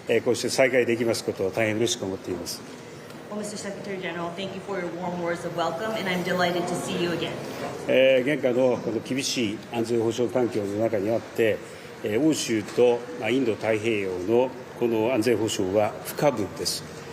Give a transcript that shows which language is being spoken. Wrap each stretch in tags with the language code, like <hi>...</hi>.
<ja>こうして再会できますことを大変嬉しく思っています。</ja> <en>Well, Mr. Secretary General, thank you for your warm words of welcome, and I'm delighted to see you again.</en> <ja>現下のこの厳しい安全保障環境の中にあって、欧州とインド太平洋のこの安全保障は不可分です。</ja>